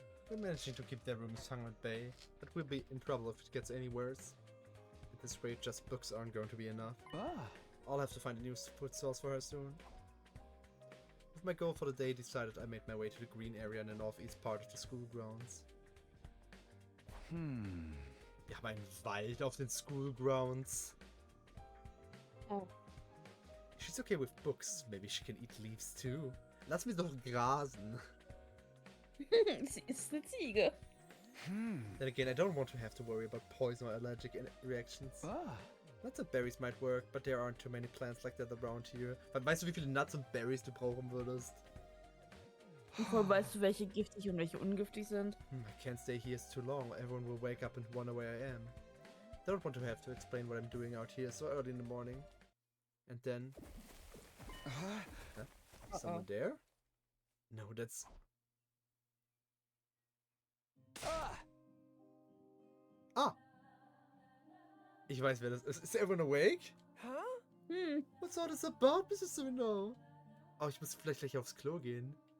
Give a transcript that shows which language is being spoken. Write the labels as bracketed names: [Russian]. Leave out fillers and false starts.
[English] We're managing to keep their rooms hung at bay, but we'll be in trouble if it gets any worse. At this rate, just books aren't going to be enough. I'll have to find a new food source for her soon. With my goal for the day decided, I made my way to the green area in the northeast part of the school grounds. [German] Wir haben einen Wald auf den school grounds. [English] Oh. She's okay with books. Maybe she can eat leaves too. [German] Lass mich doch grasen. Sie ist eine Ziege. [English] Then again, I don't want to have to worry about poison or allergic reactions. Nuts and berries might work, but there aren't too many plants like that around here. [German] Weißt du, wie viele Nuts und Berries du brauchen würdest? Und vor allem weißt du, welche giftig und welche ungiftig sind? [English] I can't stay here too long. Everyone will wake up and wonder where I am. Don't want to have to explain what I'm doing out here so early in the morning. And then... Huh? Someone there? No, that's... [German] Ah! Ich weiß, wer das ist. [English] Is everyone awake? Huh? What's all this about, Mrs. Sumino? [German] Oh, ich muss vielleicht gleich aufs Klo gehen.